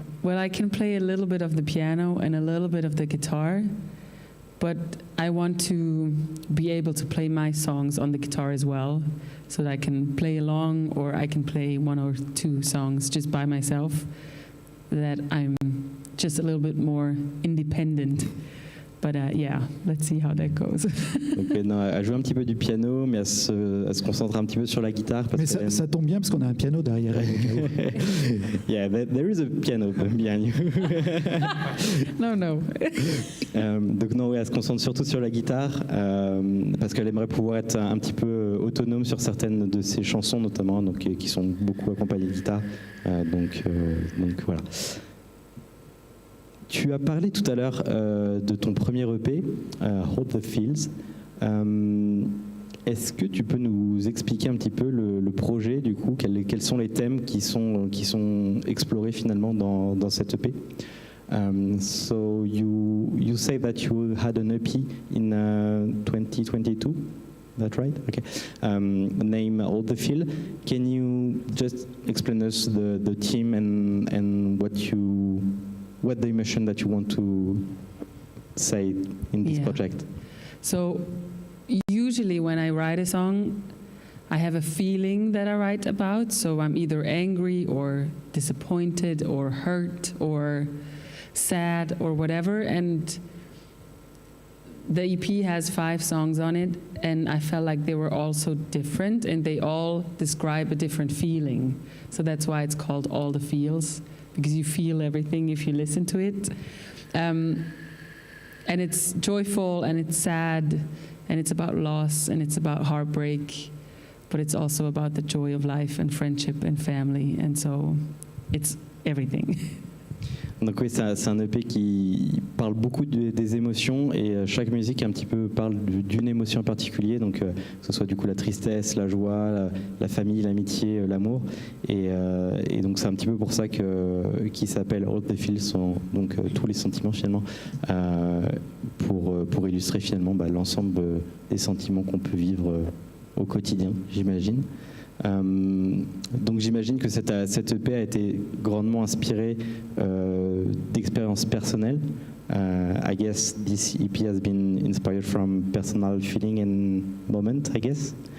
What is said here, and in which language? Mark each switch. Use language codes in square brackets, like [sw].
[en] Well, I can play a little bit of the piano and a little bit of the guitar, but I want to be able to play my songs on the guitar as well, so that I can play along, or I can play one or two songs just by myself, that I'm just a little bit more independent. But yeah, let's see how that goes. [fr] Donc, non, elle joue un petit peu du piano, mais elle se concentre un petit peu sur la guitare. Mais ça tombe bien parce qu'on a un piano derrière elle. [en] Yeah, there is a piano behind you. No. [fr] Donc non, ouais, elle se concentre surtout sur la guitare parce qu'elle aimerait pouvoir être un petit peu autonome sur certaines de ses chansons, notamment, donc, qui sont beaucoup accompagnées de guitare. Donc voilà. Tu as parlé tout à l'heure de ton premier EP, Hold the Fields. Est-ce que tu peux nous expliquer un petit peu le projet, du coup, quels sont les thèmes qui sont explorés finalement dans cette EP? [en] So you say that you had an EP in 2022. That's right? Okay. Name Hold the Field. Can you just explain us the theme and what the emotion that you want to say in this project? So usually when I write a song, I have a feeling that I write about. So I'm either angry or disappointed or hurt or sad or whatever. And the EP has 5 songs on it, and I felt like they were all so different, and they all describe a different feeling. So that's why it's called All the Feels, because you feel everything if you listen to it. And it's joyful, and it's sad, and it's about loss, and it's about heartbreak, but it's also about the joy of life and friendship and family, and so it's everything. [fr] Donc oui, c'est un EP qui parle beaucoup des émotions, et chaque musique un petit peu parle d'une émotion en particulier, donc que ce soit du coup la tristesse, la joie, la famille, l'amitié, l'amour, et donc c'est un petit peu pour ça qu'il s'appelle All the Feels, donc tous les sentiments finalement, pour illustrer finalement l'ensemble des sentiments qu'on peut vivre au quotidien, j'imagine. Donc j'imagine que cette EP a été grandement inspirée d'expériences personnelles. [en] I guess this EP has been inspired from personal feeling and moment, I guess.